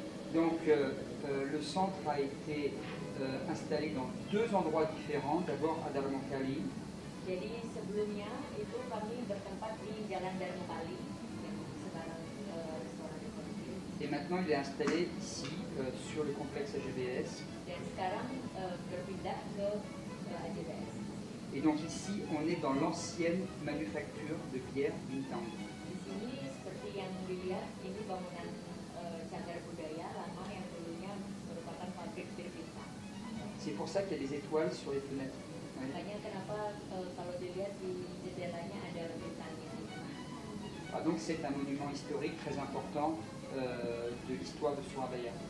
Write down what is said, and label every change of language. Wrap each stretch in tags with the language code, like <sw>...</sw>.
<fr>Donc le centre a été installé dans 2 endroits différents, d'abord à Dharmakali.</fr> <id>Jadi sebelumnya itu kami bertempat di Jalan Dharmakali yang sekarang restoran ekonomi.</id> <fr>Et maintenant il est installé ici sur le complexe AGBS.</fr> <id>Dan sekarang berpindah ke AGBS.</id> <fr>Et donc ici, on est dans l'ancienne manufacture de bière Bintang.</fr> <id>Di sini seperti yang dilihat, ini bangunan cagar budaya lama yang dulunya merupakan pabrik bir Bintang.</id> <fr>C'est pour ça qu'il y a des étoiles sur les fenêtres. Ouais.</fr> <id>Makanya kenapa kalau dilihat di jendelanya ada bintangnya.</id> <fr>Ah, donc c'est un monument historique très important de l'histoire de Surabaya.</fr>